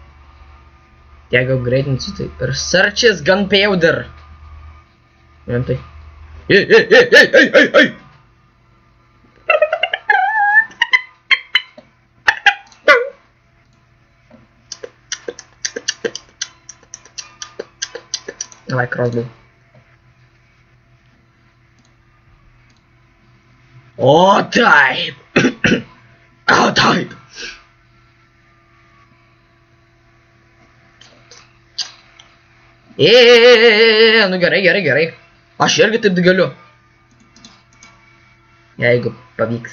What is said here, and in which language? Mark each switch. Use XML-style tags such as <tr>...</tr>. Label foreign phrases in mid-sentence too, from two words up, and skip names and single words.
<lt>Tiek gal greitinsiu tai.</lt> <en>Researches gunpowder. Rimtai. Ei.</en> <ru>Давай, crossbow. О,</ru> <lt>taip. O, taip. Nu gerai. Aš irgi taip galiu. Jeigu pavyks.</lt>